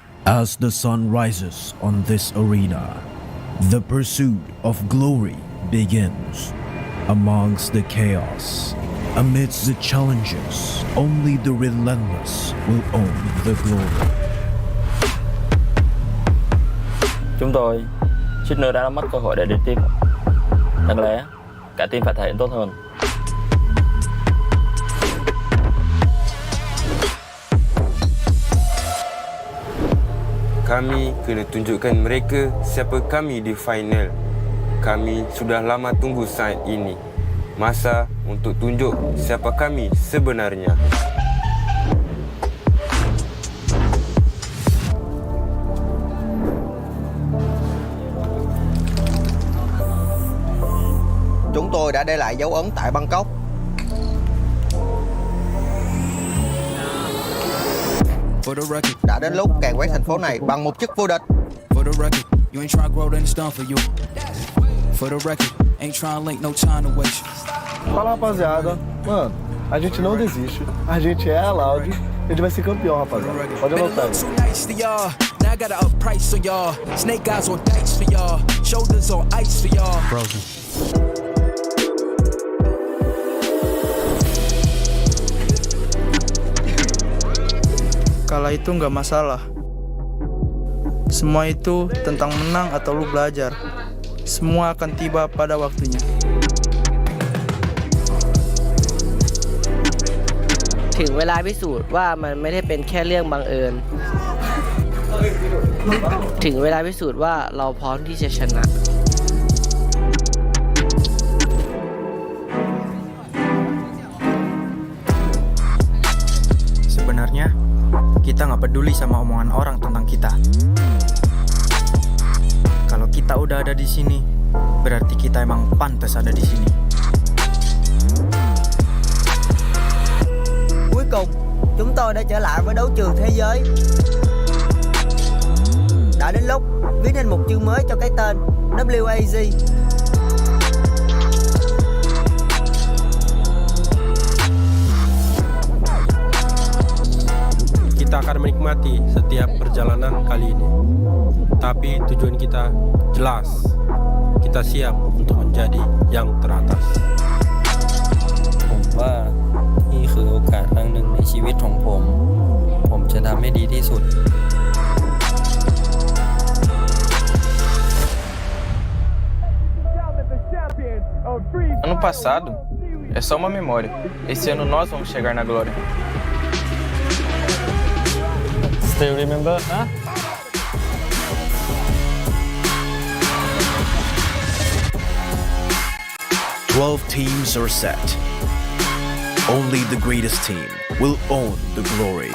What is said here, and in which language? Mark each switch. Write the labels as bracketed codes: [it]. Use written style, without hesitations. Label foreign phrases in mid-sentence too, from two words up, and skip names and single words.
[en] As the sun rises on this arena, the pursuit of glory begins. Amongst the chaos, amidst the challenges, only the relentless will own the glory. [vi] Chúng tôi suýt nữa đã mất cơ hội để đi tiếp. Đáng lẽ cả team phải thể hiện tốt hơn. [ms] Kami kena tunjukkan mereka siapa kami di final. Kami sudah lama tunggu saat ini. Masa untuk tunjuk siapa kami sebenarnya. [vi] Chúng tôi đã để lại dấu ấn tại Bangkok. Đã đến lúc càn quét thành phố này bằng một chức vô địch. [pt] Fala, rapaziada. Mano, a gente não desiste. A gente é a Loud. A gente vai ser campeão, rapaziada. Pode anotar aí. [en] Now I got to up price on y'all. Snake eyes on dice for y'all. Shoulders on ice for y'all. Frozen. [id] Kalah itu nggak masalah. Semua itu tentang menang atau lu belajar. Semua akan tiba pada waktunya. [th] ถึงเวลาพิสูจน์ว่ามันไม่ได้เป็นแค่เรื่องบังเอิญ ถึงเวลาพิสูจน์ว่าเราพร้อมที่จะชนะ [id] Sebenarnya kita nggak peduli sama omongan orang tentang kita. Kalau kita udah ada di sini, berarti kita emang pantas ada di sini. [vi] Cuối cùng, chúng tôi đã trở lại với đấu trường thế giới. Đã đến lúc viết nên một chữ mới cho cái tên WAZ. [id] Kita akan menikmati setiap perjalanan kali ini. Tapi tujuan kita jelas. Kita siap untuk menjadi yang teratas. [th] ผมว่านี่คือโอกาสครั้งหนึ่งในชีวิตของผม ผมจะทำให้ดีที่สุด [pt] Ano passado é só uma memória. Esse ano nós vamos chegar na glória. [en] Still remember, huh? Twelve teams are set. Only the greatest team will own the glory.